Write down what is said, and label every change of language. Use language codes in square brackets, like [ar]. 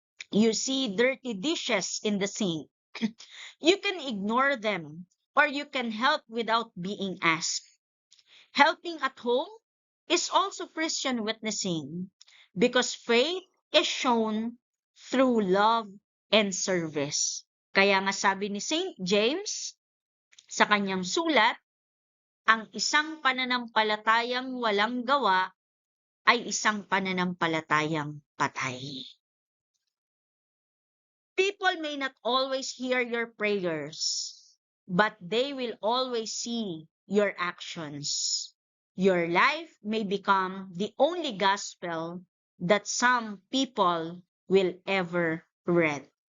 [en] You see dirty dishes in the sink. You can ignore them or you can help without being asked. Helping at home is also Christian witnessing because faith is shown through love and service. [tl] Kaya nga sabi ni Saint James sa kanyang sulat, ang isang pananampalatayang walang gawa ay isang pananampalatayang patay. [en] People may not always hear your prayers, but they will always see your actions. Your life may become the only gospel that some people will ever read.